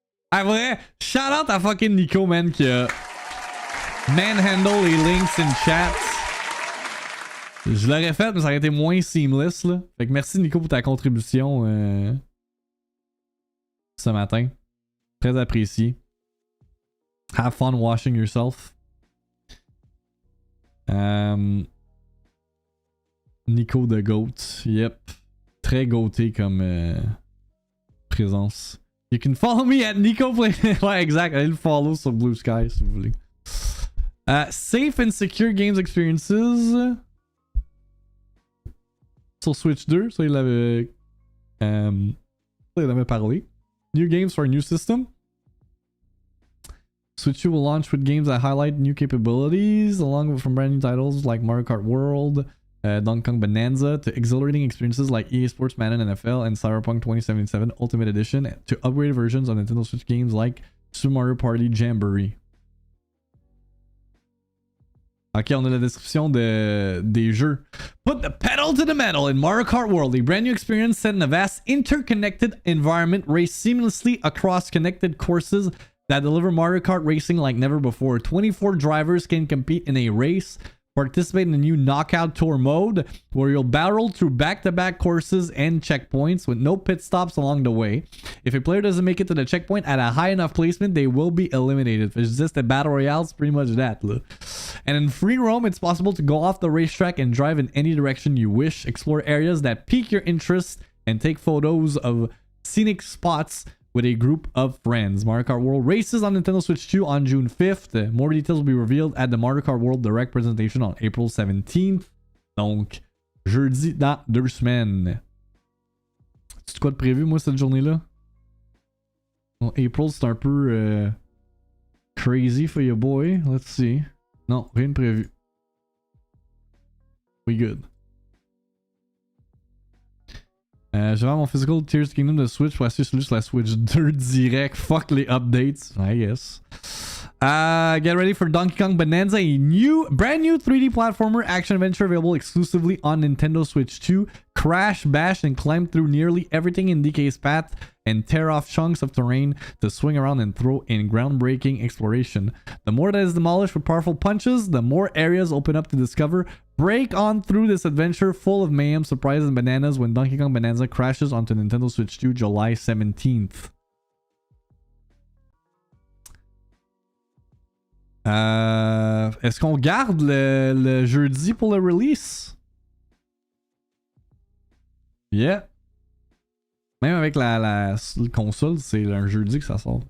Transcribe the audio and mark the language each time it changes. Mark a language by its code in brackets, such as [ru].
[fr] Ah vrai, [en] shout out [fr] à fucking Nico, man, qui a manhandle les links [en] in chat. [fr] Je l'aurais fait, mais ça aurait été moins seamless, là. Fait que merci Nico pour ta contribution ce matin. Très apprécié. [en] Have fun washing yourself. Nico the Goat. Yep. [fr] Très goaté comme présence. [en] You can follow me at Nico Play. [fr] Ouais, exact. Allez le follow sur Blue Sky si vous voulez. [en] Safe and secure games experiences. [fr] Sur Switch 2, ça il avait parlé. [en] New games for a new system. Switch 2 will launch with games that highlight new capabilities, along with from brand new titles like Mario Kart World, Donkey Kong Bonanza, to exhilarating experiences like EA Sports Madden NFL and Cyberpunk 2077 Ultimate Edition, to upgraded versions of Nintendo Switch games like Super Mario Party Jamboree. [fr] Ok, on a la description des jeux. [en] Put the pedal to the metal in Mario Kart World, a brand new experience set in a vast interconnected environment, race seamlessly across connected courses that deliver Mario Kart racing like never before. 24 drivers can compete in a race, participate in a new knockout tour mode where you'll battle through back-to-back courses and checkpoints with no pit stops along the way. If a player doesn't make it to the checkpoint at a high enough placement, they will be eliminated. If it's just a battle royale, it's pretty much that. Look. And in free roam, it's possible to go off the racetrack and drive in any direction you wish, explore areas that pique your interest, and take photos of scenic spots with a group of friends. Mario Kart World races on Nintendo Switch 2 on June 5th. More details will be revealed at the Mario Kart World Direct presentation on April 17th. [fr] Donc, jeudi dans 2 semaines. C'est quoi de prévu, moi, cette journée-là? Bon, April, c'est un peu [en] crazy for your boy. Let's see. [fr] Non, rien de prévu. [en] We good. [fr] Je vais avoir mon Physical Tears Kingdom de Switch pour acheter celui sur la Switch 2 direct. Fuck les updates, [en] I guess. Get ready for Donkey Kong Bonanza, a brand new 3D platformer action adventure available exclusively on Nintendo Switch 2. Crash, bash, and climb through nearly everything in DK's path and tear off chunks of terrain to swing around and throw in groundbreaking exploration. The more that is demolished with powerful punches, the more areas open up to discover. Break on through this adventure full of mayhem, surprises, and bananas when Donkey Kong Bonanza crashes onto Nintendo Switch 2 July 17th. [fr] Est-ce qu'on garde le jeudi pour le release? [en] Yeah. [fr] Même avec la console, c'est un jeudi que ça sort.